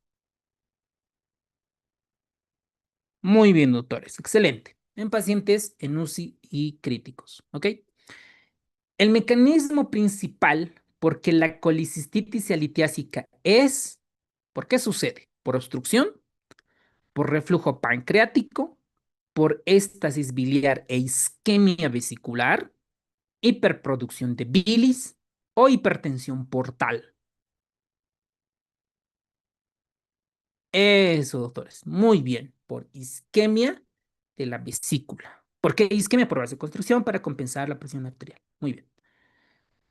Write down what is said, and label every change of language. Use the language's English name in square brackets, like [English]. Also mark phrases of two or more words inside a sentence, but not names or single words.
[Spanish] Muy bien, doctores, excelente. En pacientes en UCI y críticos, ¿ok? El mecanismo principal por qué la colicistitis alitiásica ¿por qué sucede? ¿Por obstrucción? ¿Por reflujo pancreático? ¿Por éstasis biliar e isquemia vesicular? ¿Hiperproducción de bilis o hipertensión portal? Eso, doctores. Muy bien. Por isquemia de la vesícula. ¿Por qué isquemia? Por vasoconstricción para compensar la presión arterial.